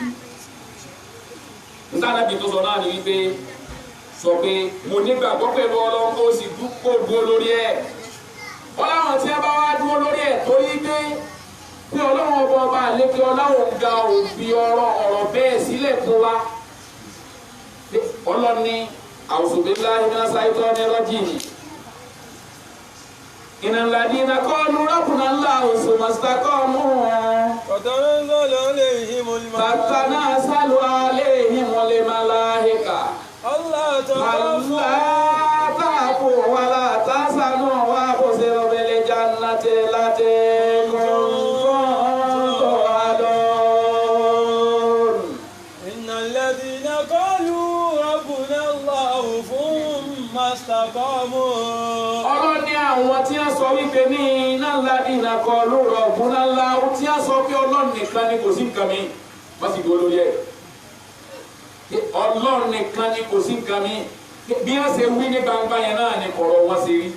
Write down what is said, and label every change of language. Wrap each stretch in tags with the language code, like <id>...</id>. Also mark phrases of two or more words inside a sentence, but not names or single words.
<yo>nígbà náà bí tó sọ náà ni wípé sọ pé mo nígbàgbọ́ pẹ̀lú Ọlọ́run kó o sì dúró lórí ẹ̀ wọ́n láwọn tí wọ́n bá wá dúró lórí ẹ̀ torí pé Ọlọ́run ọba àlékè Ọlọ́run ga òfin ọ̀rọ̀ bẹ́ẹ̀ sílẹ̀ fún wa</yo> <ar>Ọlọ́ni أعوذ بالله من الشيطان الرجيم إن الذين قالوا ربنا الله ثم استقاموا تتنزل عليهم الملائكة ألا تخافوا ولا تحزنوا وأبشروا بالجنة التي كنتم توعدون. إن الذين قالوا ربنا الله ثم استقاموا.</ar> <yo>Ọlọ́run ní àwọn tí wọ́n sọ wípé ní iná ńlá ní ìnàkọ́ lóòrọ̀ ọ̀gbọ́n ńlá tí wọ́n sọ pé Ọlọ́run nìkan ni kò sí nǹkan mi wọ́n sì dúró lórí ẹ̀. Ọlọ́run nìkan ni kò sí nǹkan mi bí wọ́n ṣe wí ní gbangba yẹn náà ni kọ̀rọ̀ wọn ṣe rí.</yo>